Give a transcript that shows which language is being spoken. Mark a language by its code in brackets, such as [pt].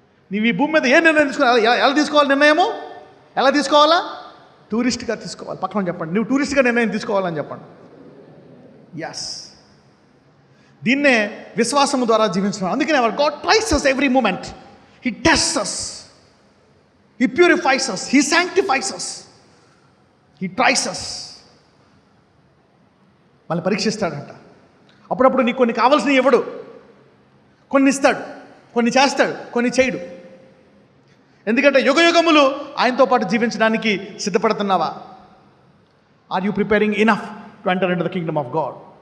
[te] నువ్వు ఈ భూమి మీద ఏ నిర్ణయం తీసుకోవాలి? ఎలా తీసుకోవాలి నిర్ణయము? ఎలా తీసుకోవాలా? టూరిస్ట్గా తీసుకోవాలి. పక్కన చెప్పండి, నువ్వు టూరిస్ట్గా నిర్ణయం తీసుకోవాలని చెప్పండి. ఎస్, దీన్నే విశ్వాసము ద్వారా జీవించడం. అందుకనే [en] Our God tries us every moment. He tests us, He purifies us, He sanctifies us, He tries us. [te] మళ్ళీ పరీక్షిస్తాడంట. అప్పుడప్పుడు నీకు కొన్ని కావాల్సినవి ఇవ్వడు, కొన్ని ఇస్తాడు, కొన్ని చేస్తాడు, కొన్ని చేయడు. ఎందుకంటే యుగయుగములు ఆయనతో పాటు జీవించడానికి సిద్ధపడుతున్నావా? [en] Are you preparing enough to enter into the kingdom of God?